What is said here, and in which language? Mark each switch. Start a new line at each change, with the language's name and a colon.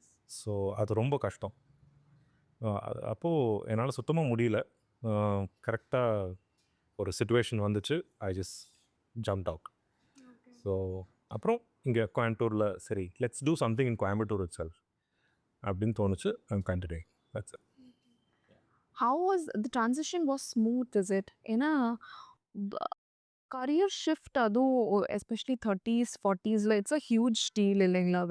Tamil: So அது ரொம்ப கஷ்டம். அப்போது என்னால் சுத்தமாக முடியல. கரெக்டாக ஒரு சிச்சுவேஷன் வந்துச்சு.
English: I just jumped out. So
Tamil: அப்புறம் இங்கே கோயம்புத்தூரில் சரி
English: let's do something in Coimbatore itself
Tamil: அப்படின்னு தோணுச்சு.
English: I'm continuing. That's it. How was the transition was smooth, is it? ஏன்னா career shift
Tamil: அதுவும்
English: Especially 30s 40sல it's a huge deal இல்லைங்களா?